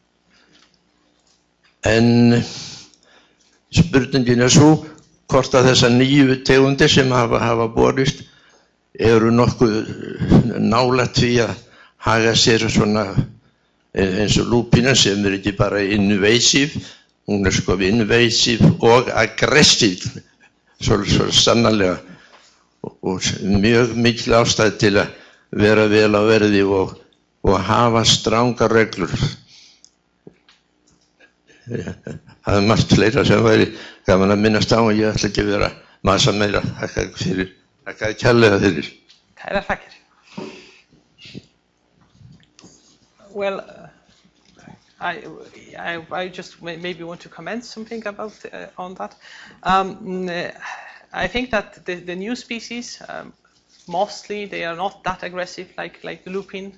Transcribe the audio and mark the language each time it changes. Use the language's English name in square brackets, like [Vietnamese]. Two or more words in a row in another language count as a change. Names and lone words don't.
[Icelandic] En spurningin er svo hvort að þessar nýju tegundir sem hafa borist eru nokkuð nálægt því að haga sér svona eins og lúpínan sem ekki bara invasive, hún sko invasive og aggressive, svo sannarlega, og mjög mikil ástæða til að vera vel á verði og hafa strangar reglur. Það margt fleira sem væri gaman að minnast á, og ég ætla ekki að vera massa meira. Þakka kærlega fyrir. Kærar þakkir. [English] Well, I just maybe want to comment something about on that. I think that the new species, mostly they are not that aggressive like the lupin.